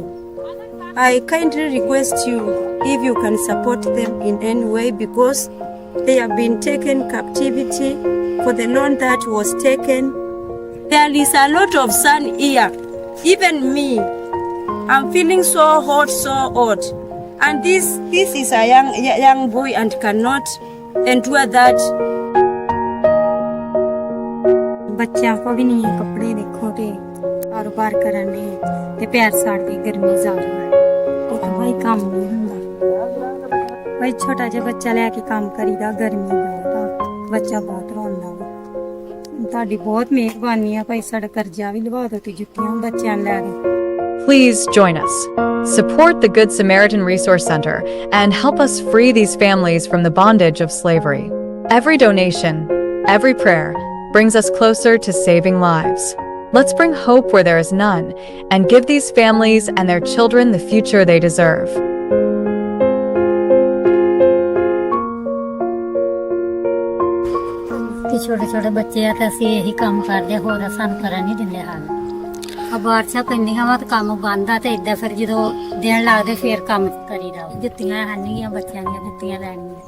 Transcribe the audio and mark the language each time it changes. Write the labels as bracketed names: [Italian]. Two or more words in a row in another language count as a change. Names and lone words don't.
[English] I kindly request you if you can support them in any way, because they have been taken captivity for the loan that was taken. There is a lot of sun here. Even me, I'm feeling so hot. And this is a young boy and cannot endure that. [Punjabi] ਬੱਚਿਆਂ ਕੋ ਵੀ ਨਹੀਂ ਕੱਪੜੇ, ਦੇਖੋ ਤੇ ਕਾਰੋਬਾਰ ਕਰਨ ਦੇ ਤੇ ਪੈਰ ਸਾੜ ਕੇ ਗਰਮੀ ਜ਼ਿਆਦਾ ਹੈ, ਇੱਕ ਭਾਈ ਕੰਮ ਨਹੀਂ ਹੁੰਦਾ। ਭਾਈ ਛੋਟਾ ਜਿਹਾ ਬੱਚਾ ਲੈ ਕੇ ਕੰਮ ਕਰੀਦਾ, ਗਰਮੀ ਬਹੁਤ ਆ, ਬੱਚਾ ਬਹੁਤ ਰੋਂਦਾ ਵਾ। ਤੁਹਾਡੀ ਬਹੁਤ ਮਿਹਰਬਾਨੀ ਆ ਭਾਈ, ਸਾਡਾ ਕਰਜ਼ਾ ਵੀ ਲਵਾ ਦਿਓ ਤੇ ਜੁੱਤੀਆਂ ਬੱਚਿਆਂ ਨੂੰ ਲੈ ਦਿਓ। [English] Please join us. Support the Good Samaritan Resource Center and help us free these families from the bondage of slavery. Every donation, every prayer, brings us closer to saving lives. Let's bring hope where there is none and give these families and their children the future they deserve. [Punjabi] ਕਿ ਛੋਟੇ ਛੋਟੇ ਬੱਚੇ ਆ ਤੇ ਅਸੀਂ ਇਹੀ ਕੰਮ ਕਰਦੇ ਆ, ਹੋਰ ਸਾਨੂੰ ਕਰਨ ਨਹੀਂ ਦਿੰਦੇ ਹਾਲ। ਆ ਬਾਰਿਸ਼ਾਂ ਪੈਂਦੀਆਂ ਵਾ ਤੇ ਕੰਮ ਬੰਦ ਆ ਤੇ ਏਦਾਂ ਫਿਰ ਜਦੋਂ ਦਿਨ ਲੱਗਦੇ ਫਿਰ ਕੰਮ ਕਰੀਦਾ। ਜੁੱਤੀਆਂ ਹੈਨੀਆਂ ਬੱਚਿਆਂ ਦੀਆਂ, ਜੁੱਤੀਆਂ ਲੈਣੀਆਂ।